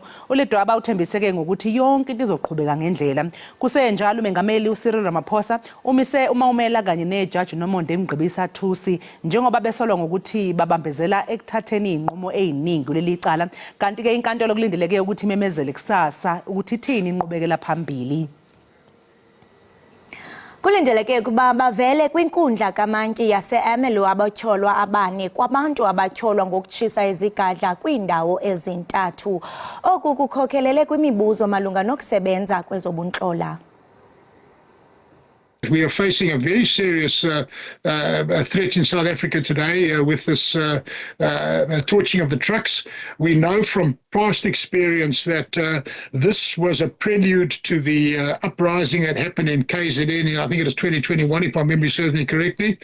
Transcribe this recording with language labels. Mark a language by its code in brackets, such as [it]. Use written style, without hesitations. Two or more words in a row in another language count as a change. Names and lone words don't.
[zu] uLedwaba uthembise ke ngokuthi yonke into izoqhubeka ngendlela. Kusenjalo umengameli uCyril Ramaphosa umise uMaumela kanye nejaji Nomonde Mgqibisa Thusi njengoba besolwa ngokuthi babambezela ekuthatheni inqumo eziningi kuleli cala kanti ke inkantolo kulindeleke ukuthi imemezele kusasa ukuthi ithini inqubekela phambili. [xh] Kulindeleke kuba bavele kwinkundla kaMantyi yase-Ermelo abatyholwa abane kwabantu abatyholwa ngokutshisa izigadla kwiindawo ezintathu. Oku kukhokelele kwimibuzo malunga nokusebenza kwezobuntlola. [en] We are facing a very serious threat in South Africa today with this torching of the trucks. We know from past experience that this was a prelude to the uprising that happened in KZN, I think it was 2021, if my memory serves me correctly.